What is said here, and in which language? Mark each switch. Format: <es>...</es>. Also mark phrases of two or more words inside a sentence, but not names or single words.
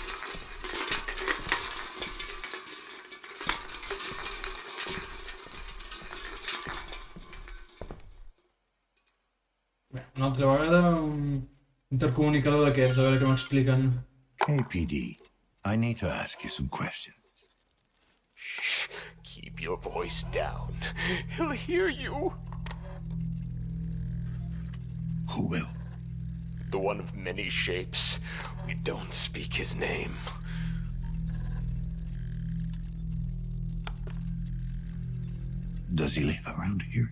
<ca>Bé, una altra vegada un intercomunicador d'aquests, a veure què m'expliquen.</ca> <en>KPD, I need to ask you some questions. Keep your voice down. He'll hear you. Who will? The one of many shapes. We don't speak his name. Does he live around here?</en>